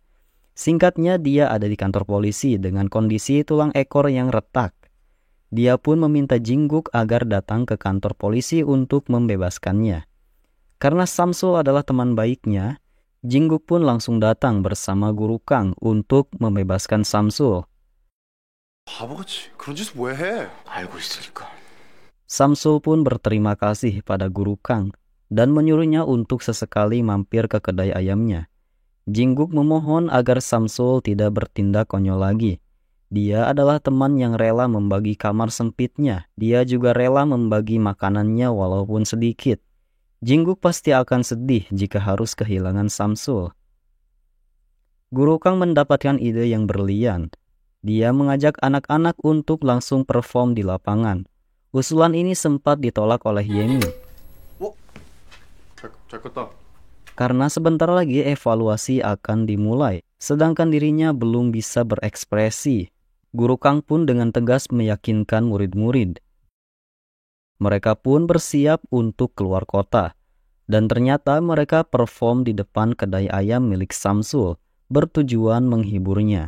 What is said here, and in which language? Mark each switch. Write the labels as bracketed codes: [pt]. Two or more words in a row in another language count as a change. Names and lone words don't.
[id] Singkatnya dia ada di kantor polisi dengan kondisi tulang ekor yang retak. Dia pun meminta Jingguk agar datang ke kantor polisi untuk membebaskannya. Karena Samsul adalah teman baiknya, Jingguk pun langsung datang bersama Guru Kang untuk membebaskan Samsul. [ko] 바보같이 그런 짓을 왜 해? 알고 있으니까. [id] Samsul pun berterima kasih pada Guru Kang dan menyuruhnya untuk sesekali mampir ke kedai ayamnya. Jingguk memohon agar Samsul tidak bertindak konyol lagi. Dia adalah teman yang rela membagi kamar sempitnya. Dia juga rela membagi makanannya walaupun sedikit. Jingguk pasti akan sedih jika harus kehilangan Samsul. Guru Kang mendapatkan ide yang berlian. Dia mengajak anak-anak untuk langsung perform di lapangan. Usulan ini sempat ditolak oleh Hyemi. [ko] 잘 껐다. [id] Karena sebentar lagi evaluasi akan dimulai, sedangkan dirinya belum bisa berekspresi. Guru Kang pun dengan tegas meyakinkan murid-murid. Mereka pun bersiap untuk keluar kota. Dan ternyata mereka perform di depan kedai ayam milik Samsul, bertujuan menghiburnya.